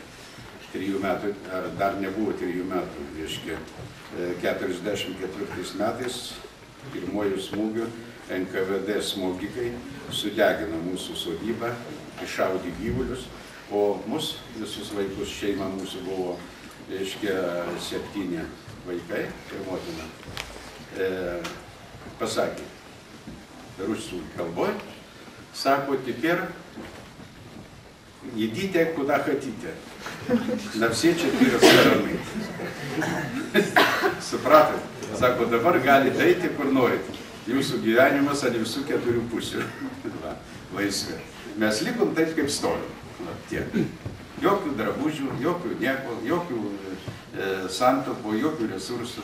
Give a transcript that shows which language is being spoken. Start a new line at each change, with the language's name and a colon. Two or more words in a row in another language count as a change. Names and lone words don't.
Lithuanian: 3 metų, ar dar nebuvo 3 metų, reiškia, 44 metais, pirmojų smūgių, NKVD smogikai sudegino mūsų sodybą, iššaudė gyvulius, o mus, visus vaikus, šeima mūsų buvo, reiškia, 7 vaikai ir motina. Pasakė, rusų kalboj, sako,
Russian: теперь идите куда хотите, на все 4 стороны.
Lithuanian: Supratot? Sako, dabar galite eiti, kur norit. Jūsų gyvenimas ant visų 4 pusių. Laisvė. Mes likom taip, kaip stovim. Tiek. Jokių drabužių, jokių nieko, jokių santopų, jokių resursų.